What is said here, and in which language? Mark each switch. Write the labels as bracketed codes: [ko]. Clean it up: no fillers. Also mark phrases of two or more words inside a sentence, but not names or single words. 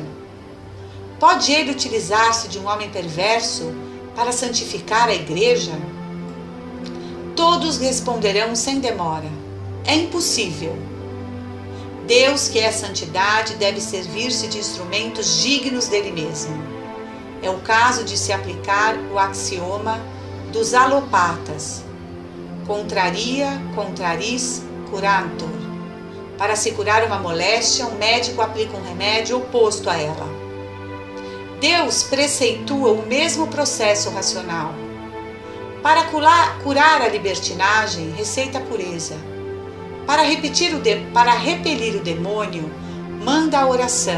[pt] Pode ele utilizar-se de um homem perverso para santificar a Igreja? Todos responderão sem demora: é impossível. Deus, que é santidade, deve servir-se de instrumentos dignos dele mesmo. É o caso de se aplicar o axioma dos alopatas: [la] contraria, contraris, curantur. [pt] Para se curar uma moléstia, um médico aplica um remédio oposto a ela. Deus precetua o mesmo processo racional. Para curar a libertinagem, receita a pureza. Para repelir o demônio, manda a oração.